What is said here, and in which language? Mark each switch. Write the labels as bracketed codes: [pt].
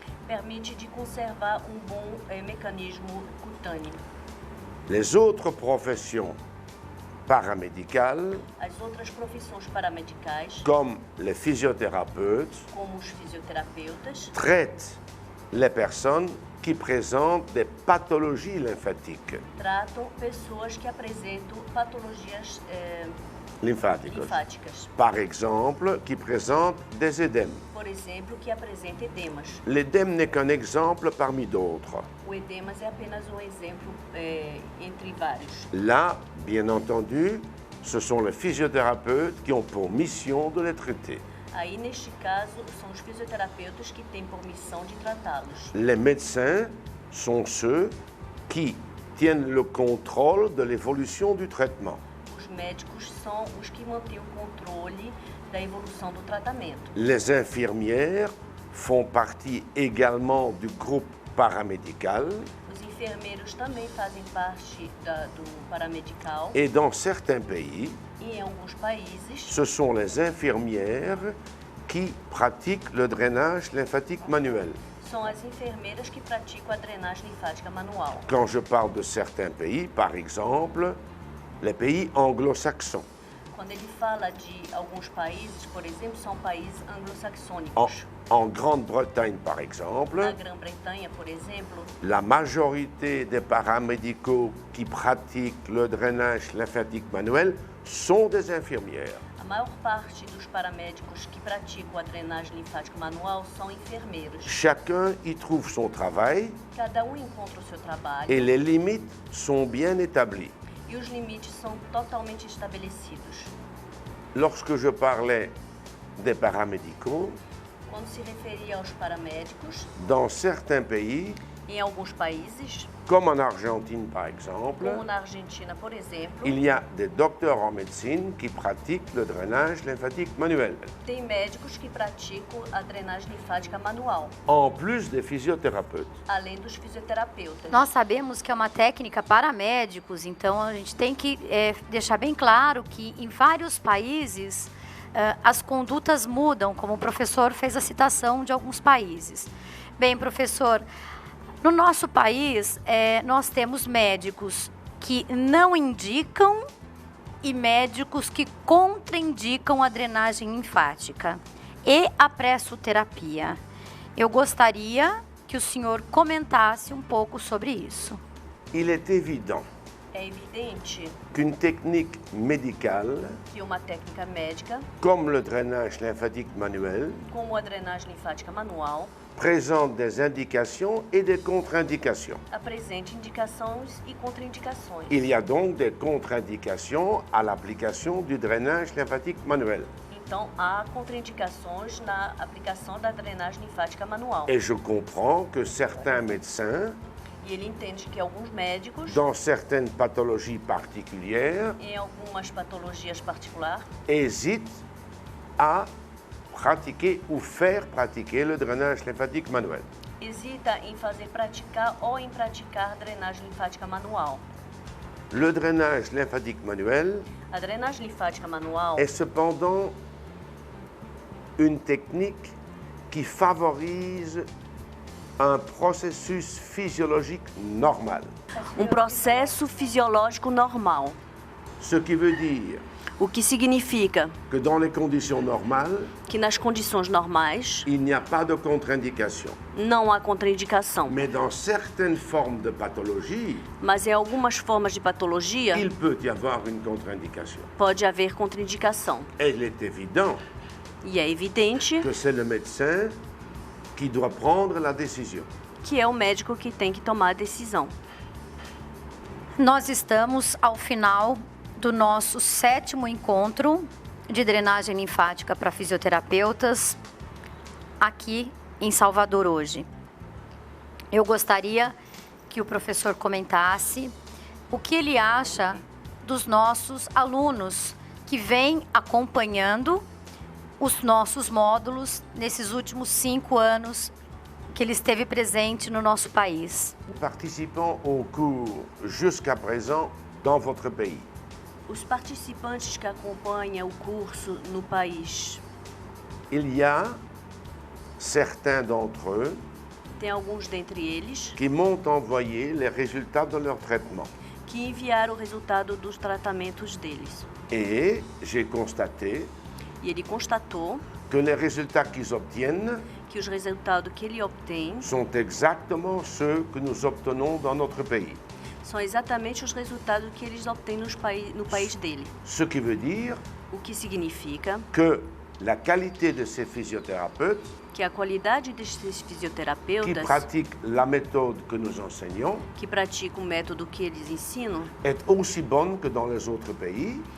[pt] permite de conservar um bom mecanismo cutâneo. [fr] Les autres professions paramédicales, [pt] As outras profissões paramedicais, [fr] comme les physiothérapeutes, [pt] como os fisioterapeutas, [fr] traitent les personnes qui présentent des pathologies lymphatiques, [pt] tratam pessoas que apresentam patologias lymphaticas. linfáticas, [fr] Par exemple, qui présentent des édèmes. [pt] por exemplo, que apresentam edemas. [fr] L'édème n'est qu'un exemple parmi d'autres. [pt] O edemas é apenas um exemplo entre vários. [fr] Là, bien entendu, ce sont les physiothérapeutes qui ont pour mission de les traiter. [pt] Aí, neste caso, são os fisioterapeutas que têm por missão de tratá-los. [fr] Les médecins sont ceux qui tiennent le contrôle de l'évolution du traitement. [pt] Os médicos são os que mantêm o controle da evolução do tratamento. [fr] Les infirmières font partie également du groupe paramédical [pt] Os enfermeiros também fazem parte do paramedical [fr] et dans certains pays, [pt] e em alguns países [fr] ce sont les infirmières qui pratiquent le drainage lymphatique manuel. [pt] são as enfermeiras que praticam a drenagem linfática manual. [fr] Quand je parle de certains pays, par exemple, les pays anglo-saxons. [pt] Quando ele fala de alguns países, por exemplo, são países [fr] En, [pt] anglo-saxônicos. [fr] en Grande-Bretagne, par exemple, [pt] Na Grã-Bretanha, por exemplo, [fr] la majorité des paramédicaux qui pratiquent le drainage lymphatique manuel sont des infirmières. [pt] a maior parte dos paramédicos que praticam a drenagem linfática manual são enfermeiros. [fr] Chacun y trouve son travail [pt] Cada um encontra o seu trabalho [fr] et les limites sont bien établies. [pt] e os limites são totalmente estabelecidos. [fr] Lorsque je parlais des paramédicaux, [pt] quando se referia aos paramédicos, [fr] dans certains pays, [pt] em alguns países, [fr] comme en Argentine par exemple, [pt] como na Argentina, por exemplo, [fr] il y a des docteurs en médecine qui pratiquent le drainage lymphatique manuel, [pt] tem médicos que praticam a drenagem linfática manual, [fr] en plus des physiothérapeutes. [pt] além dos fisioterapeutas. Nós sabemos que é uma técnica para médicos, então a gente tem que deixar bem claro que em vários países as condutas mudam, como o professor fez a citação de alguns países. Bem, professor, no nosso país nós temos médicos que não indicam e médicos que contraindicam a drenagem linfática e a pressoterapia. Eu gostaria que o senhor comentasse um pouco sobre isso. [fr] Il est évident [pt] É evidente [fr] qu'une technique médicale, [pt] que uma técnica médica, [fr] comme le drainage lymphatique manuel, [pt] como a drenagem linfática manual, [fr] présente des indications et des contre-indications. [pt] apresenta indicações e contraindicações. [fr] Il y a donc des contre-indications à l'application du drainage lymphatique manuel. [pt] Então, há contraindicações na aplicação da drenagem linfática manual. [fr] Et je comprends que certains médecins, [pt] E ele entende que alguns médicos, [fr] dans certaines pathologies particulières, [pt] em algumas patologias particulares, [fr] hésitent à pratiquer ou faire pratiquer le drainage lymphatique manuel. [pt] hesita em fazer praticar ou em praticar drenagem linfática manual. [fr] Le drainage lymphatique manuel [pt] A drenagem linfática manual [fr] est cependant une technique qui favorise un processus physiologique normal. [pt] processo fisiológico normal, [fr] Ce qui veut dire [pt] o que significa [fr] que dans les conditions normales, [pt] que nas condições normais [fr] il n'y a pas de contre-indication. [pt] não há contraindicação, [fr] Mais dans certaines formes de pathologie, [pt] mas em algumas formas de patologia [fr] il peut y avoir une contre-indication. [pt] pode haver contraindicação. [fr] Il est évident [pt] E é evidente [fr] que c'est le médecin qui doit prendre la décision. [pt] que é o médico que tem que tomar a decisão. Nós estamos ao final do nosso 7º encontro de drenagem linfática para fisioterapeutas aqui em Salvador hoje. Eu gostaria que o professor comentasse o que ele acha dos nossos alunos que vêm acompanhando os nossos módulos nesses últimos 5 anos que ele esteve presente no nosso país. [fr] Participant au cours jusqu'à présent dans votre pays. [pt] Os participantes que acompanham o curso no país, [fr] Il y a certains d'entre eux [pt] tem alguns dentre eles [fr] qui m'ont envoyé les résultats de leur traitement. [pt] que enviaram o resultado dos tratamentos deles. [fr] Et j'ai constaté [pt] E ele constatou [fr] que les résultats qu'ils obtiennent [pt] que os resultados que ele obtém [fr] sont exactement ceux que nous obtenons dans notre pays. [pt] são exatamente os resultados que eles obtêm no país dele. [fr] Ce qui veut dire [pt] O que significa [fr] que la qualité de ces physiothérapeutes [pt] que a qualidade desses [fr] qui [pt] fisioterapeutas [fr] pratiquent la méthode que nous enseignons [pt] que praticam o método que eles ensinam [fr] est aussi bonne que dans les autres pays